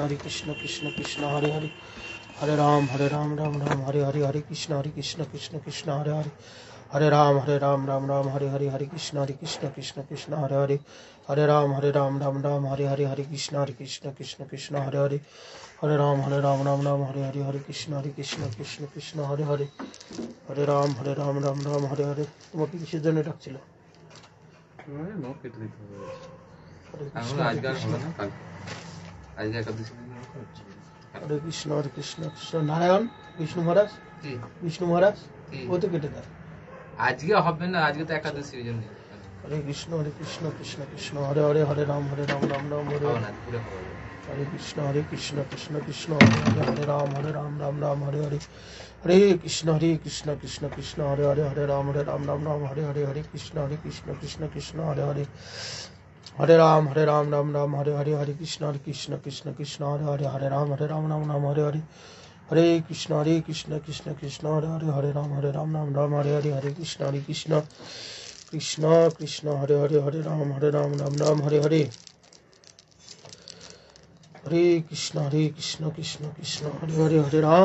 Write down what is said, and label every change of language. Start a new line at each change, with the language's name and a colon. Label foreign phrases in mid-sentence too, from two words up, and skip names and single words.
Bangla: Krishna Hare Hare Hare Ram Ram Hare Hare Hare Krishna Krishna Hare Hare Hare Ram Ram Hare Hare Hare Krishna Krishna Hare Hare Hare Ram Ram Hare Hare Hare Krishna Krishna Hare Hare Hare Ram Ram Hare Hare Hare Krishna Krishna Hare Hare Hare Ram Ram Hare Hare তোমাকে কিসের জন্য ডাকছিল নখ কেটে দিতে হবে হরে এখন কৃষ্ণ আজকে আর হবে না কাল আজকে একাদশী দিন হচ্ছে হরে কৃষ্ণ কৃষ্ণ নারায়ণ বিষ্ণু মহারাজ ও তো কেটে দেয় আজকে হবে না আজকে তো একাদশী ওই জন্য হরে কৃষ্ণ কৃষ্ণ হরে হরে হরে রাম রাম হরে হবে না পুরো হবে হরে কৃষ্ণ কৃষ্ণ হরে রাম রাম হরে হরে হরে কৃষ্ণ কৃষ্ণ হরে হরে হরে রাম রাম হরে হরে হরে কৃষ্ণ কৃষ্ণ হরে হরে হরে রাম রাম হরে হরে হরে কৃষ্ণ কৃষ্ণ হরে হরে হরে রাম রাম হরে হরে হরে কৃষ্ণ কৃষ্ণ হরে হরে হরে রাম রাম হরে হরে হরে কৃষ্ণ কৃষ্ণ হরে হরে হরে রাম হরে হরে হরে কৃষ্ণ কৃষ্ণ হরে হরে হরে